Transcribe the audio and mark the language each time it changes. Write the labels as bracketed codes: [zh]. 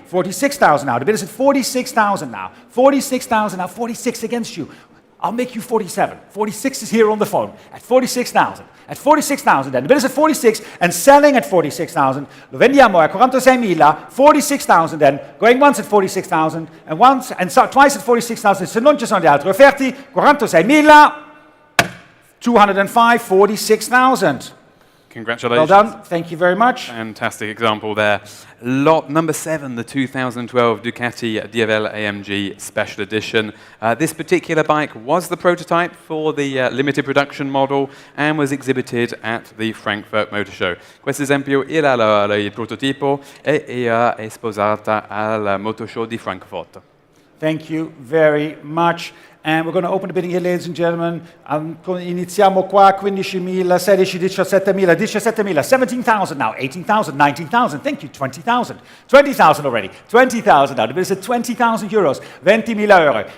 [en] 46,000 now, the bid is at 46,000 now. 46,000 now, 46 against you. I'll make you 47. 46 is here on the phone at 46,000. At 46,000 then. The bid is at 46 and selling at 46,000. [it] Lo vendiamo a 46.000, [en] 46,000 then. Going once at 46,000 and once and twice at 46,000. [it] Se non ci sono gli altri offerti, 46.000, 205, 46,000. [en] Congratulations. Well done. Thank you very much. Fantastic example there. Lot number 7, the 2012 Ducati AMG Special Edition. This particular bike was the prototype for the limited production model and was exhibited at the Frankfurt Motor Show. [it] Questo esempio era il prototipo e era esposata al Motor Show di Frankfurt. [en] Thank you very much. And we're going to open the bidding here, ladies and gentlemen. [it] Iniziamo qua, [en] 15.000, 16, 17.000, 17.000, 17,000 now, 18,000, 19,000, thank you, 20,000, 20,000 already, 20,000 now, the bid is at 20,000 euros, 20.000 euro,